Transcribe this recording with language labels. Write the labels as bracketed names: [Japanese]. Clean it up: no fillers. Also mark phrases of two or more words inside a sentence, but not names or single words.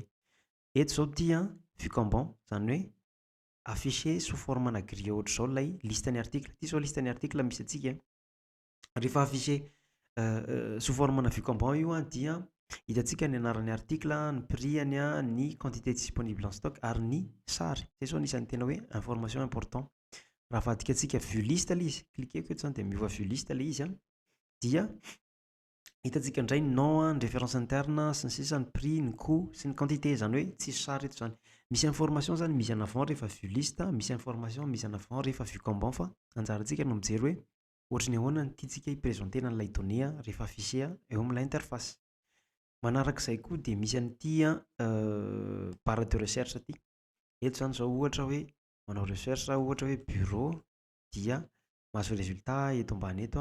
[Malagasy] Eto zao tia [French] vue comban, [Malagasy] izany hoe [French] affiché sous forme [Malagasy] na grille ohatra izao ilay listan'ny article. Ity zao listan'ny article misy antsika. Rehefa [French] affiché sous forme [Malagasy] na [French] vue comban [Malagasy] io dia hitantsika ny anaran'ny article, ny prix-any, ny [French] quantité disponible en stock [Malagasy] ary ny sary. Izay zao anisan'ny tena hoe [French] information important. [Malagasy] Raha avadika antsika [French] vue liste [Malagasy] ilay izy, cliqueko eto zany dia miova [French] vue liste [Malagasy] ilay izy, dia hitantsika indray ny nom, ny [French] référence interne [Malagasy] sy ny sisa, ny prix, ny coût sy ny quantité, izany hoe tsisy sary eto zany. Misy information zany [French] mise en avant [Malagasy] rehefa [French] vue liste, [Malagasy] misy [French] information mise en avant [Malagasy] rehefa [French] vue comban, [Malagasy] fa anjarantsika no mijery hoe ohatrany ahoana ny tiantsika hipresentena an'ilay données rehefa affiché eo amin'ilay interface. Manarak'izay koa dia misy an'ity [French] barre de recherche [Malagasy] ity. Eto zany izao ohatra hoe manao recherche, ohatra hoe bureau, dia mahazo résultat eto ambany eto.